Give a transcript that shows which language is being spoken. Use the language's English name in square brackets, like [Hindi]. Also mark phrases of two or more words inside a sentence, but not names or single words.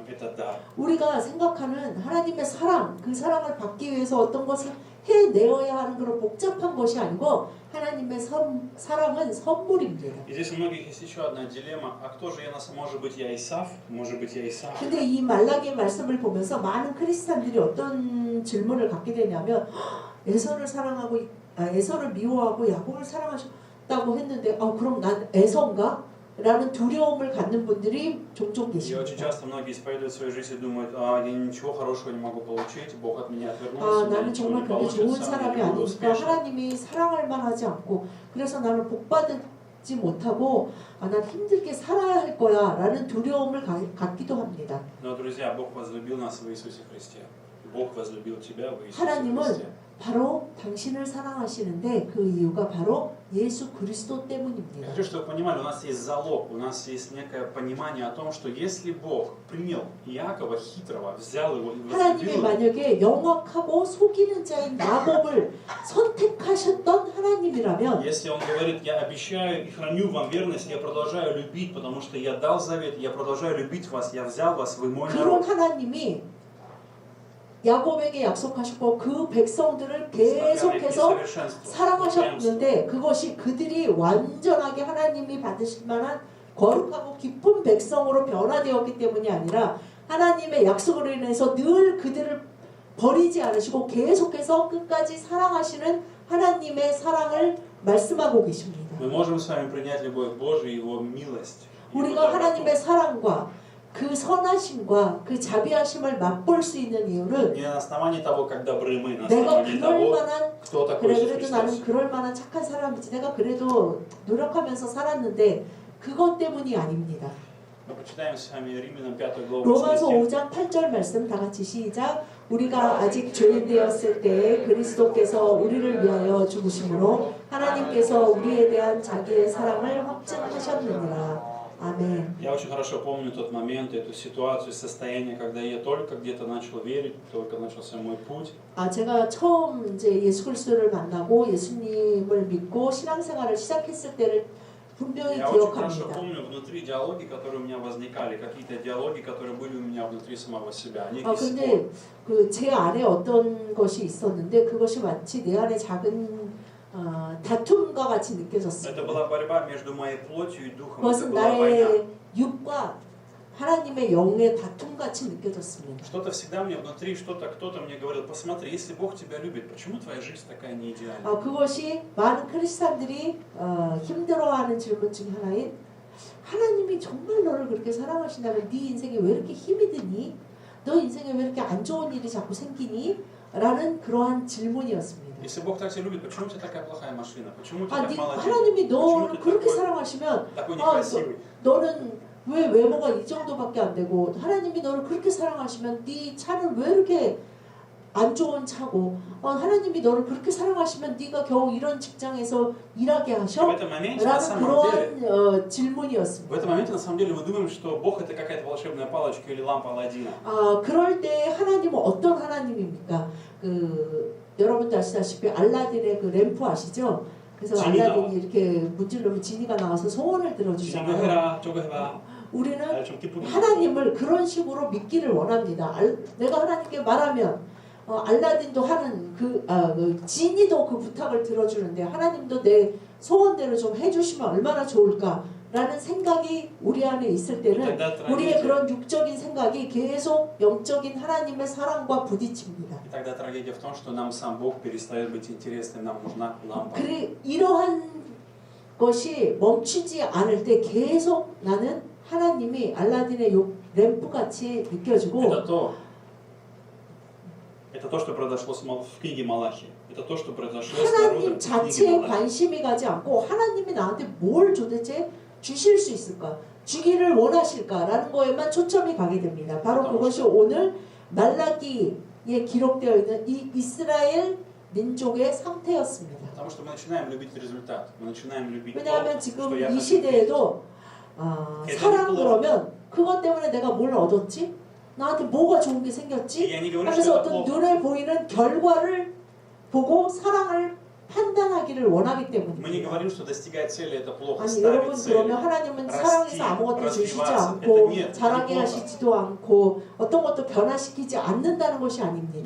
[Russian] Это дар. [Korean] 우리가 생각하는 하나님의 사랑, 그 사랑을 받기 위해서 어떤 것을 해내어야 하는 그런 복잡한 것이 아니고 하나님의 사랑은 선물입니다. [Russian] И здесь у многих есть еще одна дилемма. А кто же я на самом... Может быть, я Исав? Может быть, я Исав? [Korean] 근데 이 말라기의 말씀을 보면서 많은 크리스찬들이 어떤 질문을 갖게 되냐면 에서를 사랑하고 에서를 미워하고 야곱을 사랑하셨다고 했는데 그럼 난 에서인가? 라는 두려움을 갖는 분들이 종종 [Russian] И очень [Korean] 계십니다. [Russian] часто многие исповедуют свою жизнь и думают, я ничего хорошего не могу получить, Бог от меня отвернулся, у меня [Korean] 나는 [Russian] ничего [Korean] 정말 [Russian] не [Korean] 그렇게 좋은 [Russian] получится, я [Korean] 사람이 [Russian] не буду [Korean] 아니니까 [Russian] успешным. [Korean] 하나님이 사랑할 만하지 않고 그래서 나는 복받지 못하고 난 힘들게 살아야 할 거야 라는 두려움을 갖기도 합니다. [Russian] Но, друзья, Бог возлюбил нас в Иисусе Христе. Бог возлюбил тебя в Иисусе [Korean] 하나님은 [Russian] Христе. [Korean] 바로 당신을 사랑하시는데 그 이유가 바로 예수 그리스도 [Russian] Я [Korean] 때문입니다. [Russian] хочу, чтобы вы понимали, у нас есть залог, у нас есть некое понимание о том, что если Бог принял Иакова хитрого, взял его и [Korean] 하나님이 [Russian] возлюбил его, [Korean] 만약에 영악하고 속이는 자인 야곱을 선택하셨던 하나님이라면 [Russian] если Он говорит, я обещаю и храню вам верность, я продолжаю любить, потому что я дал завет, я продолжаю любить вас, я взял вас, вы мой [Korean] 그런 [Russian] народ. [Korean] 하나님이 야곱에게 약속하셨고 그 백성들을 계속해서 사랑하셨는데 그것이 그들이 완전하게 하나님이 받으실 만한 거룩하고 기쁜 백성으로 변화되었기 때문이 아니라 하나님의 약속으로 인해서 늘 그들을 버리지 않으시고 계속해서 끝까지 사랑하시는 하나님의 사랑을 말씀하고 계십니다. [Russian] Мы можем с вами принять любовь Божию и Его милость. [Korean] 우리가 하나님의 사랑과 그 선하심과 그 자비하심을 맛볼 수 있는 이유는 [Russian] Не на основании того, как добры мы, на [Korean] 내가 [Russian] основании [Korean] 그럴 [Russian] того, [Korean] 만한 [Russian] кто такой [Korean] 그래 [Russian] Иисус [Korean] 그래도 나는 [Russian] Христос. [Korean] 그럴 만한 착한 사람이지 내가 그래도 노력하면서 살았는데 그것 때문이 아닙니다. [Russian] Мы прочитаем с вами Римлянам 5 главу. [Korean] 로마서 8 5장 8절 말씀 다 같이 시작. 우리가 아직 죄인 되었을 때에 그리스도께서 우리를 위하여 죽으심으로 하나님께서 우리에 대한 자기의 사랑을 확증하셨느니라. 아멘. [Russian] Я очень хорошо помню тот момент, эту ситуацию, состояние, когда я только где-то начал верить, только начался мой путь. [Korean] 제가 처음 이제 예수 그리스도를 만나고 예수님을 믿고 신앙생활을 시작했을 때를 분명히 [Russian] Я очень хорошо [Korean] 기억합니다. [Russian] помню внутри диалоги, которые у меня возникали, какие-то диалоги, которые были у меня внутри самого себя. Они до сих пор. [Korean] 근데 그 제 안에 어떤 것이 있었는데 그것이 마치 내 안에 작은 다툼과 같이 [Russian] Это [Korean] 느껴졌습니다. [Russian] была борьба между моей плотью и духом. Это [Korean] 그것은 [Russian] была война. [Korean] 나의 육과 하나님의 영의 다툼 같이 느껴졌습니다. [Russian] Что-то всегда мне внутри, кто-то мне говорил, посмотри, если Бог тебя любит, почему твоя жизнь такая не идеальная? [Korean] 그것이 많은 크리스찬들이 힘들어하는 질문 중 하나인 하나님이 정말 너를 그렇게 사랑하신다면 네 인생에 왜 이렇게 힘이 드니? 너 인생에 왜 이렇게 안 좋은 일이 자꾸 생기니? 라는 그러한 질문이었습니다. [Russian] Если Бог так тебя любит, почему у тебя такая плохая машина? Почему ты так мало денег? [Korean] 하나님이 [Russian] Почему [Korean] 너를 [Russian] ты [Korean] 그렇게 사랑하시면 [Russian] такой некрасивый? [Korean] 너는 왜 외모가 이 정도밖에 안 되고 하나님이 너를 그렇게 사랑하시면 네 차는 왜 이렇게 안 좋은 차고 하나님이 너를 그렇게 사랑하시면 네가 겨우 이런 직장에서 일하게 하셔? [Russian] В этом моменте, на [Korean] 라는 [Russian] самом деле, [Korean] 그러한 [Russian] в [Korean] 질문이었습니다. [Russian] этом моменте, на самом деле, мы думаем, что Бог это какая-то волшебная палочка или лампа Аладдина. [Korean] 그럴 때 하나님은 어떤 하나님입니까? 여러분도 아시다시피 알라딘의 그 램프 아시죠? 그래서 지니가. 알라딘이 이렇게 문질러면 지니가 나와서 소원을 [Russian] Иди [Korean] 들어주잖아요. 해라, 저거 해봐. 우리는 좀 기쁘게. 하나님을 그런 식으로 믿기를 원합니다. 내가 하나님께 말하면 알라딘도 하는 그 지니도 그 부탁을 들어주는데 하나님도 내 소원대로 좀 해주시면 얼마나 좋을까라는 생각이 우리 안에 있을 때는 우리의 그런 육적인 생각이 계속 영적인 하나님의 사랑과 부딪힙니다. [Russian] И тогда трагедия в том, что нам сам Бог перестает быть интересным, нам нужна лампа. [Korean] 이러한 것이 멈추지 않을 때 계속 나는 하나님이 알라딘의 램프 같이 느껴지고 [Russian] Это то, что произошло в книге Малахи. Это то, что произошло с [Korean] 하나님 [Russian] народом в книге [Korean] 자체에 [Russian] Малахи. [Korean] 관심이 가지 않고 하나님이 나한테 뭘 도대체 주실 수 있을까? 주기를 원하실까라는 거에만 초점이 가게 됩니다. 바로 그것이 오늘 말라기에 기록되어 있는 이 이스라엘 민족의 상태였습니다. [Russian] Потому что мы начинаем любить результат. Мы начинаем любить то, [Korean] 왜냐하면 [Russian] что [Korean] 지금 [Russian] я [Korean] 이 [Russian] хочу. [Korean] 시대에도 사랑 그러면 그것 때문에 내가 뭘 얻었지? 나한테 뭐가 좋은 게 생겼지? [Russian] Я не говорю, [Korean] 하면서 [Russian] что это [Korean] 어떤 [Russian] плохо. [Korean] 눈에 보이는 결과를 보고 사랑을 판단하기를 원하기 [Russian] Мы не [Korean] 때문입니다. [Russian] говорим, что достигать цели это плохо. [Korean] 아니 [Russian] Ставить [Korean] 여러분 [Russian] цели. [Korean] 그러면 하나님은 사랑해서 아무것도 주시지 않고 자라게 하시지도 않고 어떤 것도 변화시키지 않는다는 것이 [Russian] Но [Korean] 아닙니다.